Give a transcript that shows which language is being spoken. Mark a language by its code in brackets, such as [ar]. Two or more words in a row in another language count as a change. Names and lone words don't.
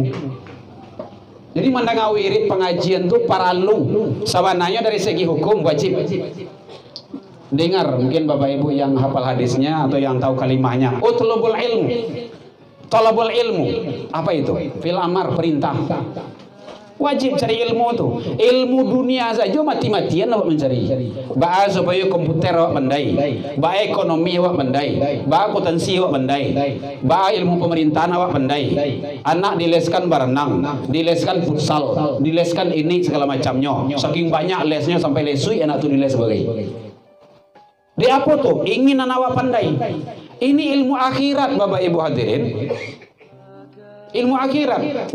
[id] Jadi mendengar wirid pengajian itu paralu. Sabananya dari segi hukum wajib. Dengar mungkin Bapak Ibu yang hafal hadisnya atau yang tahu kalimahnya. [ar] اطلبوا العلم. طلب العلم. [id] Apa itu? [ar] في الأمر, [id] perintah. Wajib cari ilmu tu. Ilmu dunia saja mati-matian awak mencari. Ba supaya komputer awak pandai. Ba ekonomi awak pandai. Ba akuntansi awak pandai. Ba ilmu pemerintahan awak pandai. Anak dileskan berenang, dileskan futsal, dileskan ini segala macamnya. Saking banyak lesnya sampai lesui anak tu diles sebagai. Di apa tu? Ingin anak awak pandai. Ini ilmu akhirat Bapak Ibu hadirin. Ilmu akhirat.